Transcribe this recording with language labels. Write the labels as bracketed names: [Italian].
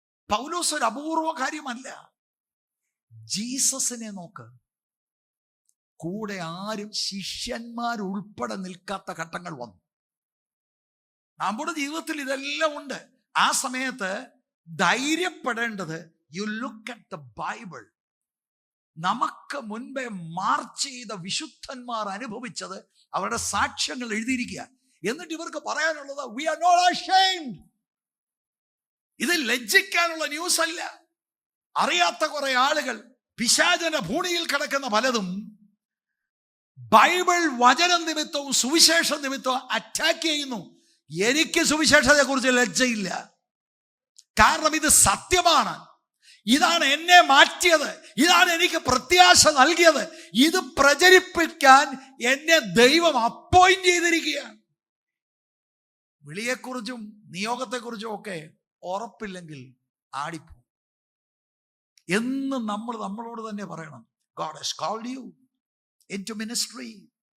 [Malayalam] പൗലോസ് ഒരു അപൂർവ കാര്യമല്ല. ജീസസിനെ നോക്ക്, കൂടെ ആരും ശിഷ്യന്മാരുൾപ്പെടെ നിൽക്കാത്ത ഘട്ടങ്ങൾ വന്നു. നമ്മുടെ ജീവിതത്തിൽ ഇതെല്ലാം ഉണ്ട്. ആ സമയത്ത് ധൈര്യപ്പെടേണ്ടത്, [English] You look at the Bible. [Malayalam] നമുക്ക് മുൻപേ മാർച്ച് ചെയ്ത വിശുദ്ധന്മാർ അനുഭവിച്ചത്, അവരുടെ സാക്ഷ്യങ്ങൾ എഴുതിയിരിക്കുക. എന്നിട്ട് ഇവർക്ക് പറയാനുള്ളത്, [English] we are not ashamed. [Malayalam] ഇത് ലജ്ജിക്കാനുള്ള ന്യൂസ് അല്ല. അറിയാത്ത കുറെ ആളുകൾ പിശാചിന്റെ ഭൂണിയിൽ കിടക്കുന്ന പലതും ബൈബിൾ വചനം നിമിത്തവും സുവിശേഷ നിമിത്തവും അറ്റാക്ക് ചെയ്യുന്നു. എനിക്ക് സുവിശേഷത്തെ കുറിച്ച് ലജ്ജയില്ല. കാരണം ഇത് സത്യമാണ്. ഇതാണ് എന്നെ മാറ്റിയത്. ഇതാണ് എനിക്ക് പ്രത്യാശ നൽകിയത്. ഇത് പ്രചരിപ്പിക്കാൻ എന്നെ ദൈവം അപ്പോയിന്റ് ചെയ്തിരിക്കുകയാണ്. വിളിയെക്കുറിച്ചും നിയോഗത്തെക്കുറിച്ചും ഒക്കെ ഉറപ്പില്ലെങ്കിൽ ആടിപ്പോ. എന്നും നമ്മൾ നമ്മളോട് തന്നെ പറയണം, [English] God has called you into ministry.